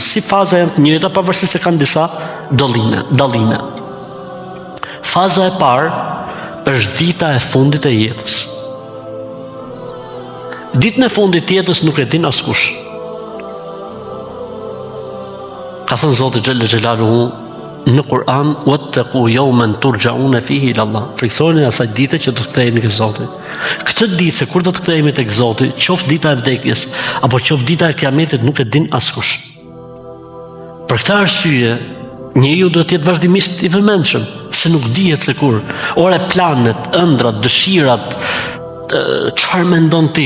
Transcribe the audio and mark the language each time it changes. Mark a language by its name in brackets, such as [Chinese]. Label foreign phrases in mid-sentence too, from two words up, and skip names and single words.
[Albanian] Si faza janë të njëjta pavarësisht se kanë disa dallime. Faza e parë është dita e fundit e jetës. Ditën e fundit të jetës nuk e din askush. Ka thënë Zoti [Arabic] جل جلاله [Albanian] në Kur'an, [Arabic] "واتقوا يوما ترجعون فيه إلى الله." [Albanian] Friksoni asaj dite që do të ktheheni tek Zoti. Këtë ditë se kur do të kthehemi tek Zoti, qoftë dita e vdekjes apo qoftë dita e kiametit, nuk e din askush. Për këtë arsye, njeriu duhet të jetë vazhdimisht i vëmendshëm, se nuk dihet se kur. Ore planet, ëndrat, dëshirat, çfarë mendon ti?